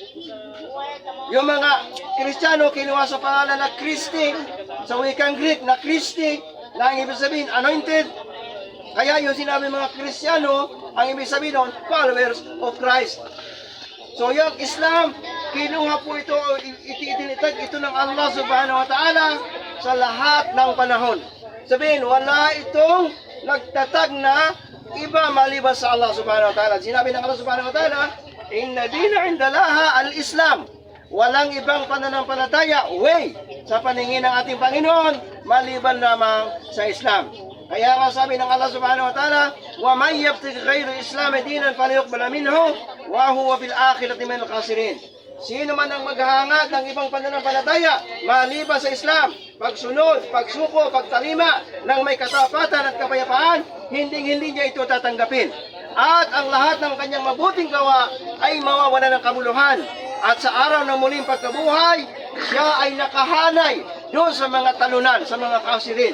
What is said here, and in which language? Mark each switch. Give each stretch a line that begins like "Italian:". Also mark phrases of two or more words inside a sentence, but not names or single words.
Filipino: Yung mga Kristiyano kinuha sa pangalan na Christi, sa wikang Greek na Christi, na ang ibig sabihin anointed, Kaya yung sinabi mga Kristiyano, ang ibig sabihin nun,
English: followers of Christ.
Filipino: So yung Islam, kinuha po ito, itinitag ito ng Allah
Arabic: سبحانه وتعالى
Filipino: sa lahat ng panahon. Sabihin, wala itong nagtatag na iba maliban sa Allah
Arabic: سبحانه وتعالى.
Filipino: Sinabi ng
Arabic: الله سبحانه وتعالى، إن الدين عند الله الإسلام.
Filipino: Walang ibang pananampalataya, way, sa paningin ng ating Panginoon, maliban lamang sa Islam. Kaya nga sabi ng
Arabic: الله سبحانه وتعالى, وَمَنْ يَبْتِغِ غَيْرَ الْإِسْلَامِ دِينًا فَلَيُقْبَلَ مِنْهُ وَهُوَ فِي الْآخِرَةِ مِنَ الْخَاسِرِينَ.
Filipino: Sino man ang maghahangad ng ibang pananampalataya, maliban sa Islam, pagsunod, pagsuko, pagtalima ng may katapatan at kapayapaan, hindi niya ito tatanggapin. At ang lahat ng kanyang mabuting gawa ay mawawala ng kabuluhan. At sa araw ng muling pagkabuhay, siya ay nakahanay doon sa mga talunan, sa mga kasirin.